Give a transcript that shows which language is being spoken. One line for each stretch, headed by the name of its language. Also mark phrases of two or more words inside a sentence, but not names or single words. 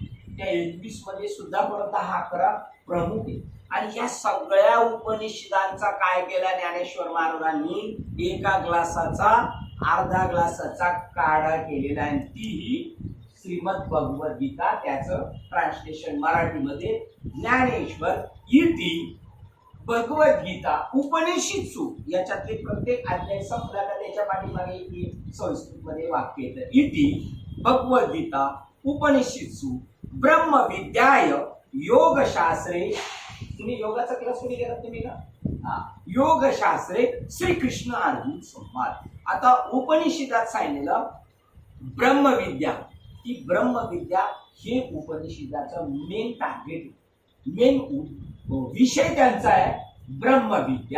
Marathi: त्या 21 मध्ये सुद्धा परत 10-11 प्रमुख आहे. आणि या सगळ्या उपनिषदांचा काय केला ज्ञानेश्वर महाराजांनी, एका ग्लासाचा अर्धा ग्लासाचा काढा केलेला आहे. तीही श्रीमद भगवद्गीता, त्याचं ट्रान्सलेशन मराठीमध्ये ज्ञानेश्वर
Sanskrit: इति भगवद्गीता उपनिषत्सु.
Marathi: याच्यातले प्रत्येक अध्याय संपला का त्याच्या पाठीमागे एक संस्कृतमध्ये वाक्य येतं,
Sanskrit: इति भगवद्गीता उपनिषत्सु ब्रह्मविद्याय योगशास्त्रे.
Marathi: तुम्ही योगाचा क्लास कुठे गेलात तुम्ही का?
Sanskrit: योगशास्त्रे श्रीकृष्ण अर्जुन संवाद.
Marathi: आता उपनिषदात सांगितलेलं ब्रह्मविद्या, ती ब्रह्मविद्या हे उपनिषदाचं
English: main target,
Marathi: मेन विषय त्यांचा आहे ब्रह्मविद्या.